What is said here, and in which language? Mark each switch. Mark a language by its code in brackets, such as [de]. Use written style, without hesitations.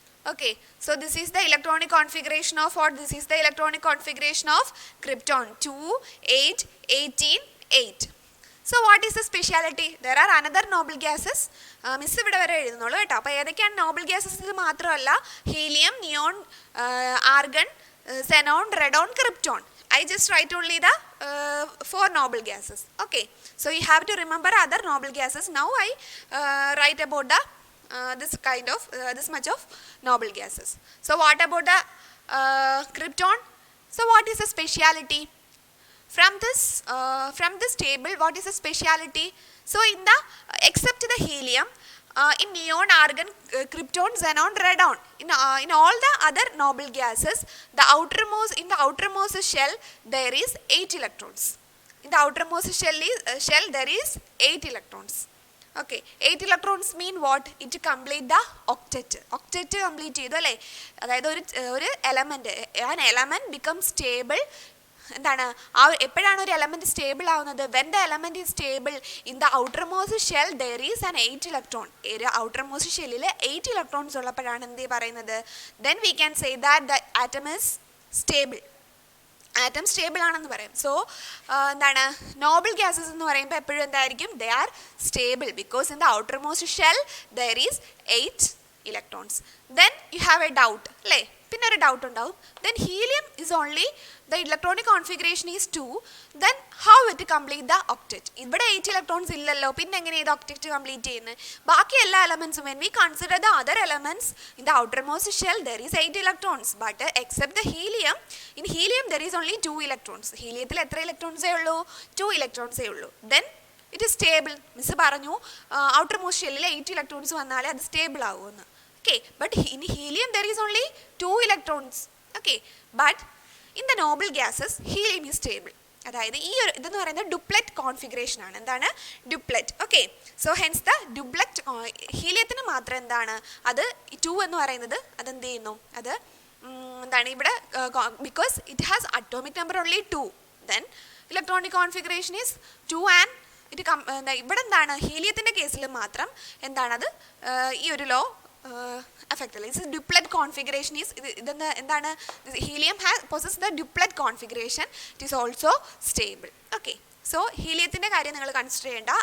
[en] Okay, so this is the electronic configuration of what? This is the electronic configuration of krypton, 2, 8, 18, 8. So what is the speciality? There are another noble gases. [ml] Miss ഇവിടെ വരെ എഴുതുന്നുള്ളൂ കേട്ടോ. അപ്പോൾ ഏതൊക്കെയാണ് Noble gases? ഇത് മാത്രമല്ല, helium, neon, argon, xenon, radon, krypton. [en] I just write only the 4 noble gases. Okay, so you have to remember other noble gases. Now I write about the this kind of this much of noble gases. So what about the krypton? So what is the speciality? From this table, what is the speciality? So in the except the helium, in neon, argon, krypton, xenon, radon, in all the other noble gases, in the outermost shell there is 8 electrons. In the outermost shell there is 8 electrons. Okay, 8 electrons mean what? It complete the octet. [ml] Octet complete ചെയ്തു അല്ലേ? അതായത് ഒരു [en] element, an element becomes stable. [ml] എന്താണ് എപ്പോഴാണ് ഒരു element stable ആവുന്നത്? [en] When the element is stable in the outermost shell there is an 8 electron. [ml] ഒരു outermost ഷെല്ലിൽ 8 ഇലക്ട്രോൺസ് ഉള്ളപ്പോഴാണ് എന്ത് പറയുന്നത്? [en] Then we can say that the atom is stable. [ml] Atom stable ആണെന്ന് പറയും. സോ എന്താണ് നോബിൾ ഗ്യാസസ് എന്ന് പറയുമ്പോൾ എപ്പോഴും എന്തായിരിക്കും? [en] They are stable because in the outermost shell there is 8 electrons. Then you have a doubt [ml] അല്ലേ? പിന്നെ ഒരു ഡൗട്ട് ഉണ്ടാവും. [en] Then helium is only the electronic configuration is 2, then how it complete the octet? [ml] ഇവിടെ 8 electrons ഇല്ലല്ലോ, പിന്നെ എങ്ങനെ ഇത് octet complete ചെയ്യുന്നത്? ബാക്കി എല്ലാ elements, [en] when we consider the other elements in the outermost shell there is 8 electrons, but except the helium, in helium there is only 2 electrons. [ml] ഹീലിയത്തിൽ എത്ര ഇലക്ട്രോൺസേ ഉള്ളൂ? 2 ഇലക്ട്രോൺസേ ഉള്ളൂ. [en] then it is stable. [ml] Miss പറഞ്ഞു outermost ഷെല്ലിൽ 8 electrons വന്നാലേ അത് stable ആവുമെന്ന്. [en] okay, but in helium there is only 2 electrons. okay, but in the noble gases helium is stable. [ml] അതായത് ഈ ഒരു ഇതെന്ന് പറയുന്നത് ഡുപ്ലെറ്റ് കോൺഫിഗറേഷൻ ആണ്. എന്താണ്? ഡുപ്ലെറ്റ്. ഓക്കെ, [en] so hence the duplet [ml] ഹീലിയത്തിന് മാത്രം എന്താണ് അത് 2 എന്ന് പറയുന്നത് അതെന്ത് ചെയ്യുന്നു? അത് എന്താണ് ഇവിടെ [en] because it has atomic number only 2, then electronic configuration is 2 and it [ml] ഇവിടെ എന്താണ് ഹീലിയത്തിൻ്റെ കേസിൽ മാത്രം എന്താണത് ഈ ഒരു law affect. [en] It's a duplet configuration is എന്താണ്? Helium possesses the duplet configuration. It is also stable. [ml] Okay, so heliumത്തിന്റെ കാര്യം നിങ്ങൾ കൺസിഡർ ചെയ്യേണ്ട.